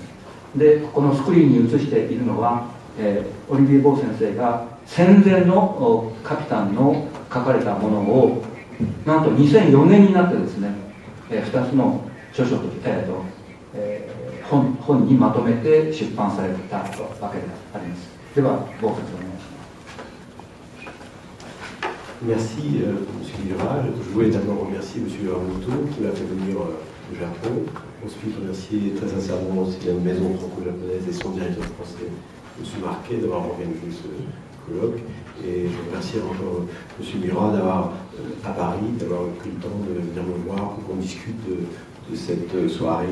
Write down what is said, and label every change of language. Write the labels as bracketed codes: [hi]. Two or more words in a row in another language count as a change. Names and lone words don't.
[ja] で、このスクリーンに映しているのはオリビエ・ボー先生が戦前のカピタンの書かれたものをなんと2004年になってですね、2つの著書と、本にまとめて出版されたわけであります。では、ボー先生お願いし [fr] ます。Merci, M. Mira. Je voulais d'abord remercier M. Aramoto qui m'a fait venir au Japon. Ensuite, remercier très sincèrement aussi la maison franco-japonaise et son directeur français, M. Marquet, d'avoir organisé ce colloque. Et je remercie encore M. Mira d'avoir, à Paris, d'avoir pris le temps de venir me voir pour qu'on discute de cette soirée.